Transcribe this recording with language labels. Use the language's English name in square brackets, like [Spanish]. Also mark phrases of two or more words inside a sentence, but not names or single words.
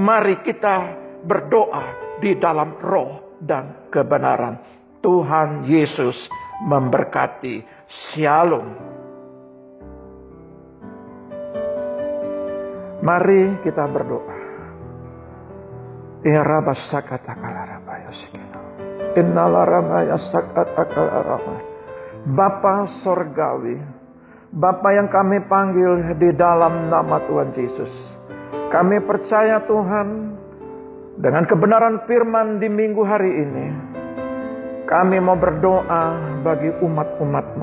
[Indonesian] Mari kita berdoa di dalam roh dan kebenaran. Tuhan Yesus memberkati. Shalom. Mari kita berdoa. Ya Rabba sakatakala rabba yasikina. Innala rabba yasakatakala rabba. Bapa sorgawi, Bapa yang kami panggil di dalam nama Tuhan Yesus. Kami percaya Tuhan, dengan kebenaran firman di minggu hari ini, kami mau berdoa bagi umat-umat-Mu.